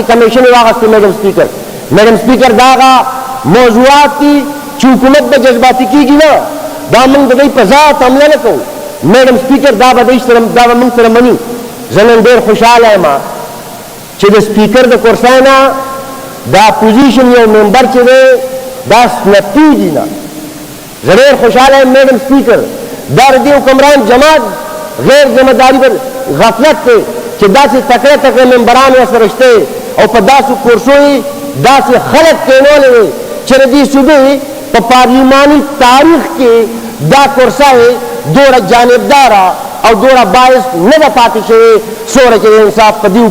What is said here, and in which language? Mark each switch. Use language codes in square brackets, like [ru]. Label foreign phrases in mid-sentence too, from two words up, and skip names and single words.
[ps] کمیشن واغستې میډم سپیکر دا هغه موضوعات دي چې حکومت به جذباتي کېږي نه دا موږ د دوی په ذات حمله نه کوو میډم سپیکر دا به موږ سره مني زه نن ډېر خوشحاله یم چې د سپیکر د کرسۍ نه دا اپوزیشن یو ممبر چې دی دا سنپ کېږي نه زه ډېر خوشحاله یم میډم سپیکر دا د دې حکمران جماعت غیر ذمہ داری پر غفلت دی چې داسې تکړه تکړه ممبران ورسره شته او په داسې کورسو یې داسې خلک کېنولي وي چې د دې صوبې په پارلیماني تاریخ کې دا کورسه یې دومره جانبداره او دومره باعث نه ده پاتې شوې څومره چې د انصاف په دې